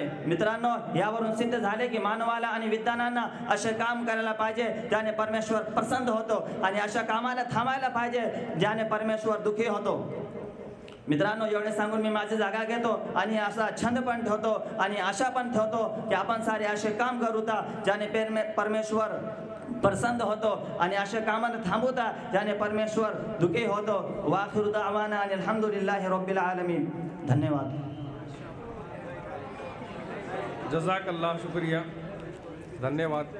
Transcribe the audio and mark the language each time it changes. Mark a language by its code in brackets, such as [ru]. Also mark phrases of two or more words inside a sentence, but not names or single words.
[mr] मित्रांनो, यावरून सिद्ध झाले की मानवाला आणि विद्वानांना असे काम करायला पाहिजे ज्याने परमेश्वर प्रसन्न होतो, आणि अशा कामाला थांबायला पाहिजे ज्याने परमेश्वर दुःखी होतो. मित्रांनो, एवढे सांगून मी माझी जागा घेतो आणि असा छंद पण ठेवतो आणि आशा पण ठेवतो की आपण सारे असे काम करूता ज्याने परमेश्वर प्रसन्न होतो आणि अशा कामाला थांबवता ज्याने परमेश्वर दुःखी होतो. [ar] وآخر دعوانا الحمد لله رب العالمين. [mr] धन्यवाद. जजाकल्लाह, शुक्रिया, धन्यवाद.